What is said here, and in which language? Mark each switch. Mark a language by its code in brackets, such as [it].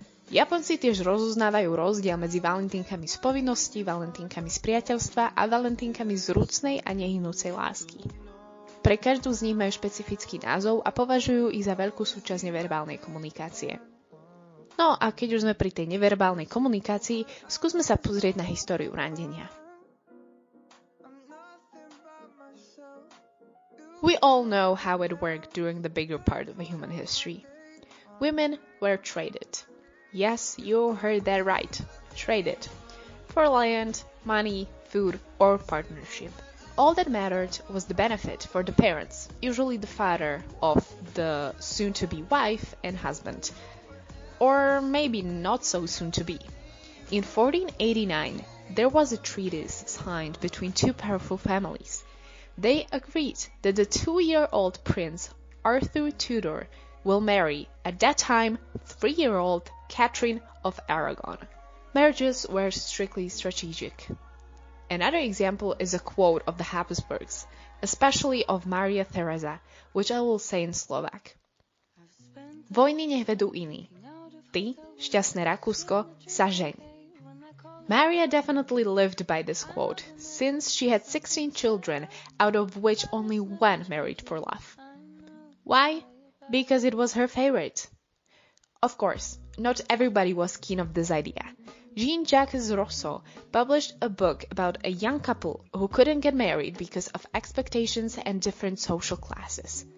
[sk] Japonci tiež rozoznávajú rozdiel medzi valentínkami z povinnosti, valentínkami z priateľstva a valentínkami z vrúcnej a nehynúcej lásky. Pre každú z nich majú špecifický názov a považujú ich za veľkú súčasť neverbálnej komunikácie. No a keď už sme pri tej neverbálnej komunikácii, skúsme sa pozrieť na históriu randenia. [en] We all know how it worked during the bigger part of human history. Women were traded. Yes, you heard that right. Traded. For land, money, food, or partnership. All that mattered was the benefit for the parents, usually the father of the soon-to-be wife and husband. Or maybe not so soon-to-be. In 1489, there was a treaty signed between two powerful families. They agreed that the 2-year-old prince, Arthur Tudor, will marry, at that time, 3-year-old Catherine of Aragon. Marriages were strictly strategic. Another example is a quote of the Habsburgs, especially of Maria Theresa, which I will say in Slovak. [sk] Vojny nech vedú iní. Ty, šťastné Rakúsko, sa žeň. [en] Maria definitely lived by this quote, since she had 16 children, out of which only one married for love. Why? Because it was her favorite. Of course, not everybody was keen of this idea. Jean-Jacques Rousseau published a book about a young couple who couldn't get married because of expectations and different social classes.